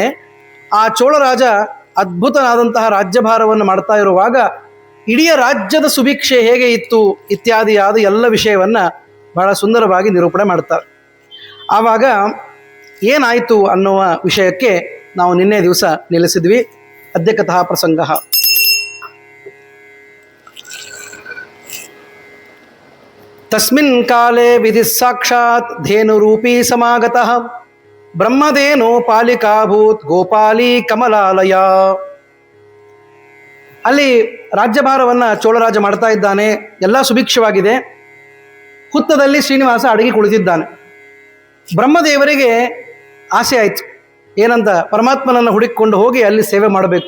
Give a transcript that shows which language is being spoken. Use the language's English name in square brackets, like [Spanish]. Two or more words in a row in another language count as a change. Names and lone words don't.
[Kannada] ಆ ಚೋಳರಾಜ ಅದ್ಭುತನಾದಂತಹ ರಾಜ್ಯಭಾರವನ್ನು ಮಾಡ್ತಾ ಇರುವಾಗ ಇಡೀ ರಾಜ್ಯದ ಸುಭಿಕ್ಷೆ ಹೇಗೆ ಇತ್ತು ಇತ್ಯಾದಿಯಾದ ಎಲ್ಲ ವಿಷಯವನ್ನು ಬಹಳ ಸುಂದರವಾಗಿ ನಿರೂಪಣೆ ಮಾಡ್ತಾರೆ. ಆವಾಗ ಏನಾಯಿತು ಅನ್ನುವ ವಿಷಯಕ್ಕೆ ನಾವು ನಿನ್ನೆ ದಿವಸ ನಿಲ್ಲಿಸಿದ್ವಿ. [Sanskrit] ಅದ್ಯ ಕಥಾ ಪ್ರಸಂಗ. ತಸ್ಮಿನ್ ಕಾಲೇ ವಿಧಿ ಸಾಕ್ಷಾತ್ ಧೇನುರೂಪೀ ಸಮಾಗತಃ ಬ್ರಹ್ಮಧೇನೋ ಪಾಲಿಕಾಭೂತ್ ಗೋಪಾಲಿ ಕಮಲಾಲಯ. [Kannada] ಅಲ್ಲಿ ರಾಜ್ಯಭಾರವನ್ನು ಚೋಳರಾಜ ಮಾಡ್ತಾ ಇದ್ದಾನೆ. ಎಲ್ಲ ಸುಭಿಕ್ಷವಾಗಿದೆ. ಹುತ್ತದಲ್ಲಿ ಶ್ರೀನಿವಾಸ ಅಡಗಿ ಕುಳಿತಿದ್ದಾನೆ. ಬ್ರಹ್ಮದೇವರಿಗೆ ಆಸೆ ಆಯಿತು, ಏನಂತ ಪರಮಾತ್ಮನನ್ನು ಹುಡುಕಿಕೊಂಡು ಹೋಗಿ ಅಲ್ಲಿ ಸೇವೆ ಮಾಡಬೇಕು.